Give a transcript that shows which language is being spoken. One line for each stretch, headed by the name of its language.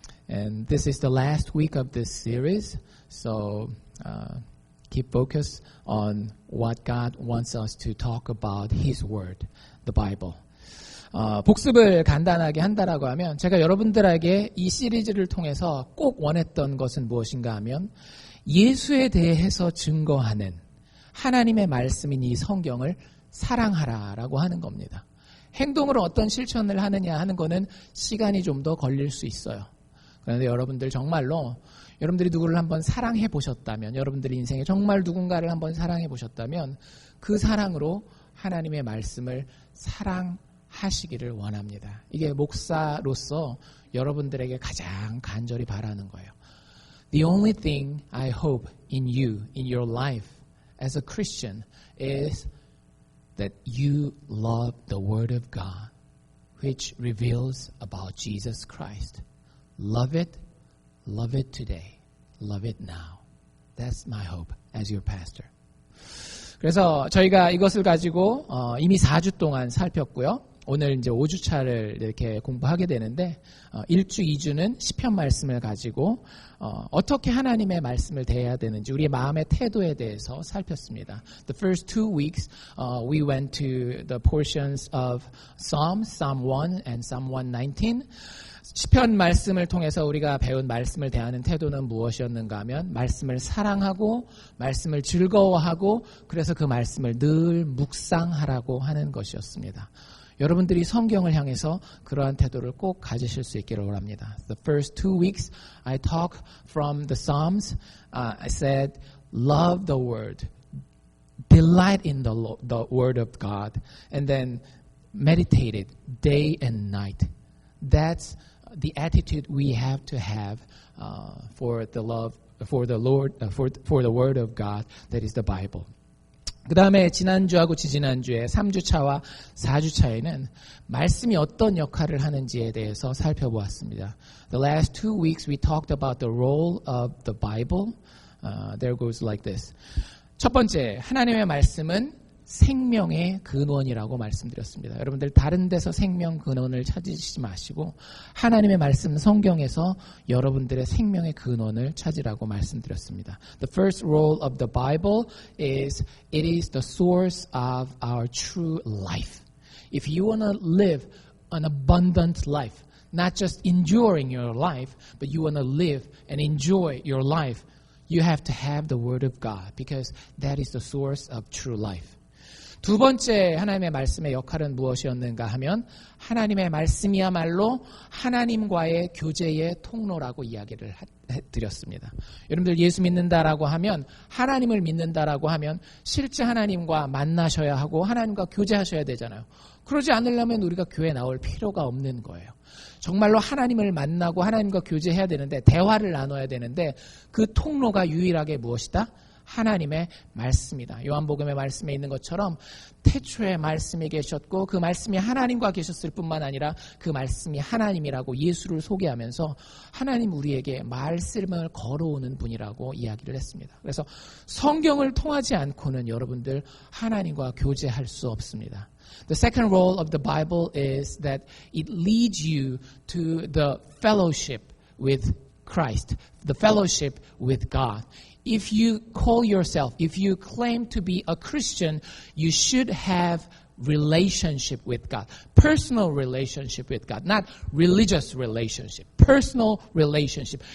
English: And this is the last week of this series, so keep focus on what God wants us to talk about, His Word, the Bible.
Korean: 복습을 간단하게 한다라고 하면 제가 여러분들에게 이 시리즈를 통해서 꼭 원했던 것은 무엇인가 하면 예수에 대해서 증거하는 하나님의 말씀인 이 성경을 사랑하라라고 하는 겁니다. 행동으로 어떤 실천을 하느냐 하는 거는 시간이 좀 더 걸릴 수 있어요. 그런데 여러분들 정말로 여러분들이 누구를 한번 사랑해 보셨다면, 여러분들의 인생에 정말 누군가를 한번 사랑해 보셨다면 그 사랑으로 하나님의 말씀을 사랑하시기를 원합니다. 이게 목사로서 여러분들에게 가장 간절히 바라는 거예요.
English: The only thing I hope in you, in your life as a Christian is that you love the Word of God, which reveals about Jesus Christ. Love it today. Love it now. That's my hope as your pastor.
Korean: 그래서 저희가 이것을 가지고 이미 4주 동안 살폈고요. 오늘 이제 5주차를 이렇게 공부하게 되는데 1주, 2주는 시편 말씀을 가지고 어떻게 하나님의 말씀을 대해야 되는지 우리의 마음의 태도에 대해서 살폈습니다.
English: The first 2 weeks we went to the portions of Psalms, Psalm 1 and Psalm 119.
Korean: 시편 말씀을 통해서 우리가 배운 말씀을 대하는 태도는 무엇이었는가 하면 말씀을 사랑하고 말씀을 즐거워하고 그래서 그 말씀을 늘 묵상하라고 하는 것이었습니다. 여러분들이 성경을 향해서 그러한 태도를 꼭 가지실 수 있기를 원합니다.
English: The first 2 weeks I talked from the Psalms. I said, love the word, delight in the word of God, and then meditate it day and night. That's the attitude we have to have for the love, for the Lord, for the word of God, that is the Bible.
Korean: 그 다음에 지난주하고 지지난주에 3주차와 4주차에는 말씀이 어떤 역할을 하는지에 대해서 살펴보았습니다.
English: The last 2 weeks we talked about the role of the Bible. There goes like this.
Korean: 첫 번째, 하나님의 말씀은 생명의 근원이라고 말씀드렸습니다. 여러분들 다른 데서 생명 근원을 찾으시지 마시고 하나님의 말씀 성경에서 여러분들의 생명의 근원을 찾으라고 말씀드렸습니다.
English: The first role of the Bible is it is the source of our true life. If you want to live an abundant life, not just enduring your life, but you want to live and enjoy your life, you have to have the Word of God because that is the source of true life.
Korean: 두 번째 하나님의 말씀의 역할은 무엇이었는가 하면 하나님의 말씀이야말로 하나님과의 교제의 통로라고 이야기를 드렸습니다. 여러분들 예수 믿는다라고 하면 하나님을 믿는다라고 하면 실제 하나님과 만나셔야 하고 하나님과 교제하셔야 되잖아요. 그러지 않으려면 우리가 교회에 나올 필요가 없는 거예요. 정말로 하나님을 만나고 하나님과 교제해야 되는데 대화를 나눠야 되는데 그 통로가 유일하게 무엇이다? 하나님의 말씀이다. 요한복음의 말씀에 있는 것처럼 태초에 말씀이 계셨고 그 말씀이 하나님과 계셨을 뿐만 아니라 그 말씀이 하나님이라고 예수를 소개하면서 하나님 우리에게 말씀을 걸어오는 분이라고 이야기를 했습니다. 그래서 성경을 통하지 않고는 여러분들 하나님과 교제할 수 없습니다.
English: The second role of the Bible is that it leads you to the fellowship with Christ, the fellowship with God. If you call yourself, if you claim to be a Christian, you should have relationship with God, personal relationship with God, not religious relationship, personal relationship.